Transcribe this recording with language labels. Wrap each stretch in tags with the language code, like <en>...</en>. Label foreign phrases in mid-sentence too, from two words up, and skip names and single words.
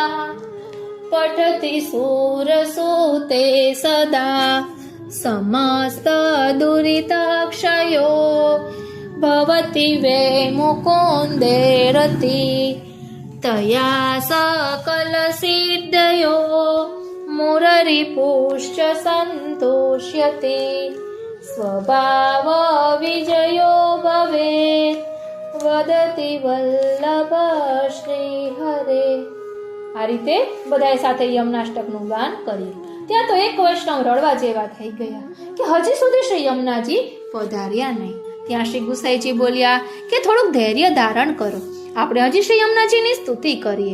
<sa>पठति सूरसूते सदा समस्त दुरिताक्षयो भवति वे मुकुन्दे रति तया सकल सिद्धयो मुररिपुश्च सन्तोष्यते स्वभाव विजयो भवेत् वदति वल्लभ श्री हरे.</sa> <gu>આ રીતે બધાએ સાથે યમનાષ્ટકનું ગાન કર્યું. ત્યાં તો એક વૈષ્ણવ રડવા જેવા થઈ ગયા કે હજી સુધી શ્રી યમુનાજી પધાર્યા નહીં. ત્યાં શ્રી ગુસાઈજી બોલ્યા કે થોડુંક ધૈર્ય ધારણ કરો, આપણે હજી શ્રી યમુનાજીની સ્તુતિ કરીએ.</gu>